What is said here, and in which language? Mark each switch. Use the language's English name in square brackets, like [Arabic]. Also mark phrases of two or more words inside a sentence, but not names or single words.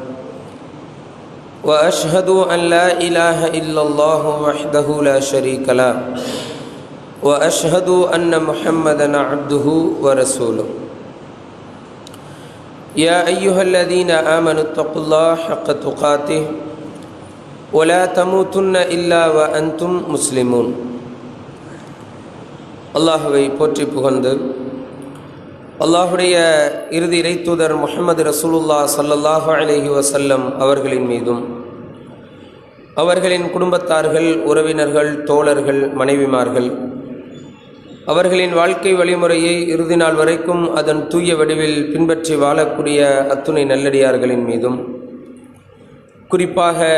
[Arabic] وأشهد أن لا إله إلا الله وحده لا شريك له وأشهد أن محمدًا عبده ورسوله. يا أيها الذين آمنوا اتقوا الله حق تقاته ولا تموتن إلا وأنتم مسلمون. [Tamil] அல்லாஹ்வை போற்றி புகழ்ந்து அல்லாஹுடைய இறுதி இறைத்தூதர் முஹம்மது [Arabic] رسول الله صلى الله عليه وسلم [Tamil] அவர்களின் மீதும் அவர்களின் குடும்பத்தார்கள், உறவினர்கள், தோழர்கள், மனைவிமார்கள், அவர்களின் வாழ்க்கை வழிமுறையை இறுதி நாள் வரைக்கும் அதன் தூய வடிவில் பின்பற்றி வாழக்கூடிய அத்துணை நல்லடியார்களின் மீதும், குறிப்பாக